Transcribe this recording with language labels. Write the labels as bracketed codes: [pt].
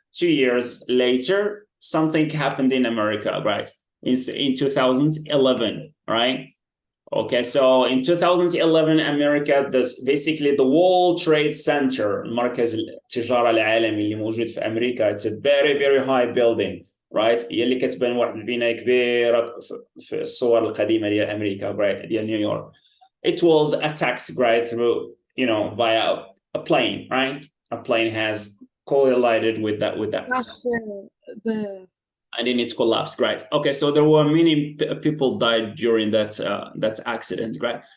[en] 2 years later, something happened in America, right? In 2011, right? Okay, so in 2011, America, basically the World Trade Center, [ar] مركز التجارة العالمي اللي موجود في أمريكا, [en] it's a very, very high building, right? [ar] هي اللي كتبان واحد البناية كبيرة في الصور القديمة ديال أمريكا, right? ديال نيويورك. [en] It was attacked, right, through, via a plane, right? A plane has collided with that. That's and then it collapsed, right? Okay, so there were many people died during that accident, right?